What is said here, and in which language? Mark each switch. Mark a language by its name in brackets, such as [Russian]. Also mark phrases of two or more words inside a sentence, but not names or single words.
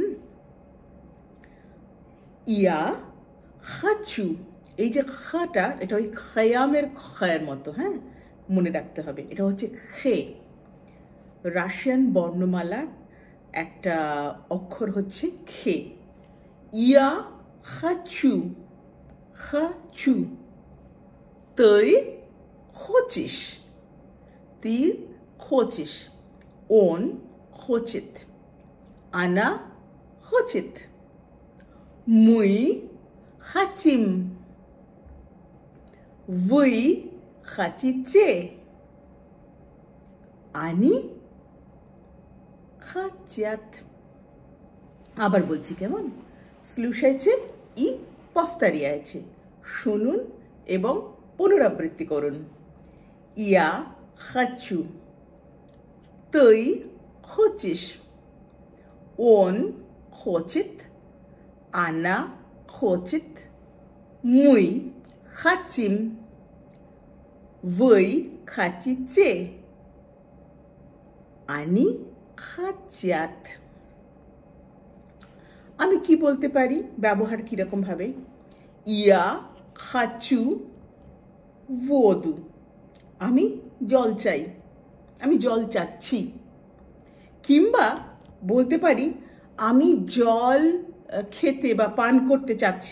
[Russian] я хочу, [Bangla] এই যে খাটা, এটা ওই খয়ামের খয়ের মতো, হ্যাঁ, মনে রাখতে হবে। এটা হচ্ছে খে। রাশিয়ান বর্ণমালার একটা অক্ষর হচ্ছে খে। [Russian] я хочу, хочу. তুই хочешь, ты хочешь, он хочет, она хочет, мы хотим, вы хотите, они хотят. [Bangla] আবার বলছি কেমন? [Russian] слушайте и повторяйте. [Bangla] শুনুন এবং পুনরাবৃত্তি করুন। [Russian] я хочу, তুই хочешь, он хочет, она хочет, мы хотим, вы хотите, они хотят. [Bangla] আমি কি বলতে পারি? ব্যবহার কিরকম ভাবে? [Russian] я хочу воду, [Bangla] আমি জল চাই, আমি জল চাচ্ছি। কিংবা বলতে পারি আমি জল খেতে বা পান করতে চাচ্ছি।